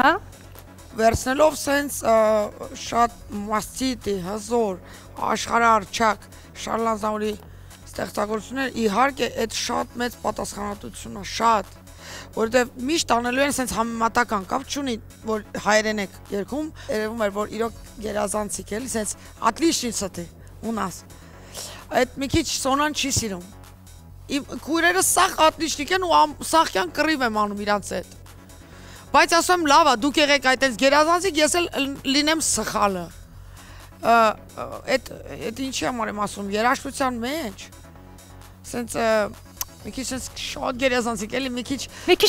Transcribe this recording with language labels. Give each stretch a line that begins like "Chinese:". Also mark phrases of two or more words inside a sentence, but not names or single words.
Armenian: Վերցնելով սենց շատ մաստիտի, հզոր, աշխարհարչակ Շարլան Զամուրի ստեղծագործություններ, իհարկե այդ շատ մեծ պատասխանատվություն է, շատ, որովհետև միշտ անելու են սենց համեմատական կապ չունի, որ հայերեն եք երգում, երևում էր, որ իրոք գերազանցիկ էլի, սենց
Russian: отличница ты у нас։
Armenian: Այդ մի քիչ Սոնան չի սիրում։ Իմ քույրերը սաղ ատնիշնիկ են ու սաղքյան կռիվ եմ անում իրանց հետ։ Բայց ասում եմ լավ է, դուք եղեք այդպես գերազանցիկ, ես էլ լինեմ սխալը։ Այդ ինչի համար եմ ասում, երաժշտության մեջ։ Սենց մի քիչ սենց շատ գերազանցիկ էլի, մի քիչ